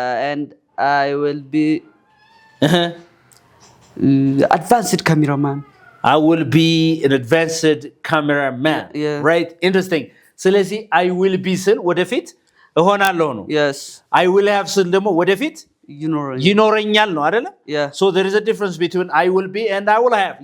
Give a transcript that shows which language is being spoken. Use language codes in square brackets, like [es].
[en] And I will be advanced cameraman. I will be an advanced cameraman. Yeah. Right? Interesting. [am] ስለዚህ I will be ስል ወደፊት እሆናለሁ ነው። [en] Yes. [am] I will have ስል ደግሞ ወደፊት ይኖረኛል ነው አይደለ? [en] Yeah. So there is a difference between I will be and I will have.